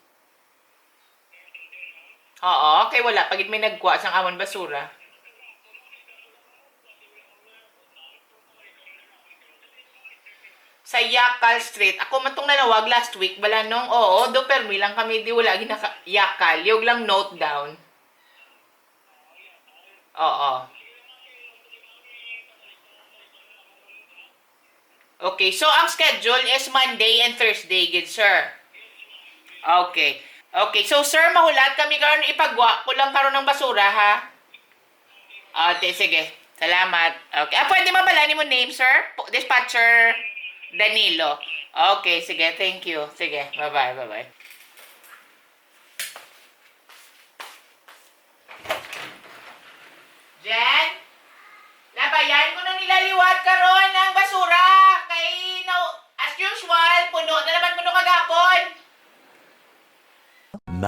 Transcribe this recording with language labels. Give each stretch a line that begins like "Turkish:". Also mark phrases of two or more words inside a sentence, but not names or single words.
Hiligaynon: Oo, kay wala. Pagid may nagkuha sang amon basura. Sa Yakal Street. Ako man tong nanawag last week. Bala nung, oo, do permi lang kami di wala ginaka Yakal. Yung lang note down. Oo. Okay, so ang schedule is Monday and Thursday, good sir. Okay. Okay, so sir, mahulat kami karon ipagwa ko lang karon ng basura ha. Sige. Salamat. Okay. Pwede mabala ni mo name, sir? Dispatcher Danilo. Okay, sige.
English: Thank you. Sige. Bye-bye. Bye-bye.
Hiligaynon: Jen? Labayan ko na nilaliwat karon ng basura. Kay, no,
English: as usual,
Hiligaynon: puno na naman puno kagapon.